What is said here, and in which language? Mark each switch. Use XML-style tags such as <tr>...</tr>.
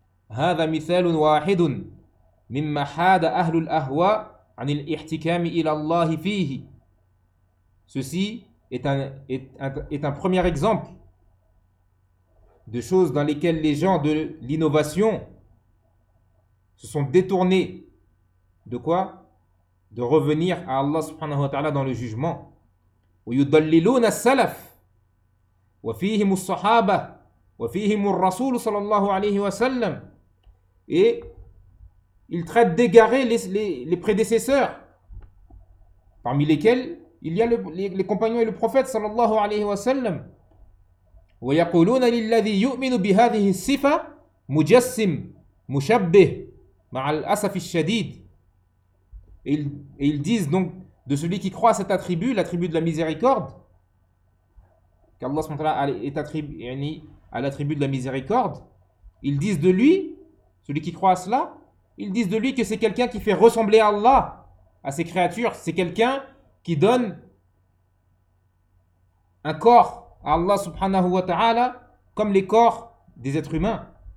<ar>هذا مثال واحد مما حاد أهل الأهواء عن الاحتكام إلى الله فيه.</ar> <fr>Ceci est un premier exemple de choses dans lesquelles les gens de l'innovation se sont détournés de quoi? De revenir à Allah subhanahu wa ta'ala dans le jugement.</fr> <ar>ويضللون السلف وفيهم الصحابة وفيهم الرسول صلى الله عليه وسلم.</ar> <fr>Et ils traitent d'égarer les prédécesseurs, parmi lesquels il y a les compagnons et le prophète صلى الله عليه وسلم.</fr> <ar>ويقولون للذي يؤمن بهذه الصفة مجسم مشبه مع الأسف الشديد.</ar> <fr>Et ils disent donc de celui qui croit à cet attribut, l'attribut de la miséricorde, qu'Allah subhanahu wa ta'ala est attribué à l'attribut de la miséricorde, ils disent de lui, celui qui croit à cela, ils disent de lui que c'est quelqu'un qui fait ressembler Allah à ses créatures, c'est quelqu'un qui donne un corps à Allah subhanahu wa ta'ala comme les corps des êtres humains.</fr>